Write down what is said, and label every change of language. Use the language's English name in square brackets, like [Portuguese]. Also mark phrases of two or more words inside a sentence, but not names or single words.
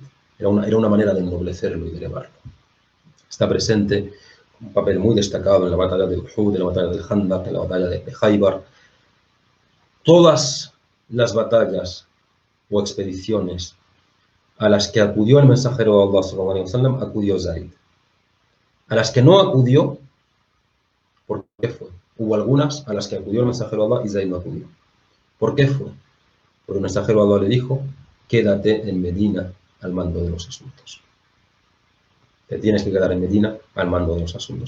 [Spanish] Era una manera de ennoblecerlo y de elevarlo. Está presente un papel muy destacado en la batalla de Uhud, en la batalla del Khandaq, en la batalla de Khaybar. Todas las batallas o expediciones a las que acudió el mensajero de Allah [Arabic] صلى الله عليه وسلم, [Spanish] acudió Zayd. A las que no acudió, ¿por qué fue? Hubo algunas a las que acudió el mensajero de Allah y Zayd no acudió. ¿Por qué fue? Porque el mensajero de Allah le dijo: quédate en Medina al mando de los asuntos. Te tienes que quedar en Medina al mando de los asuntos.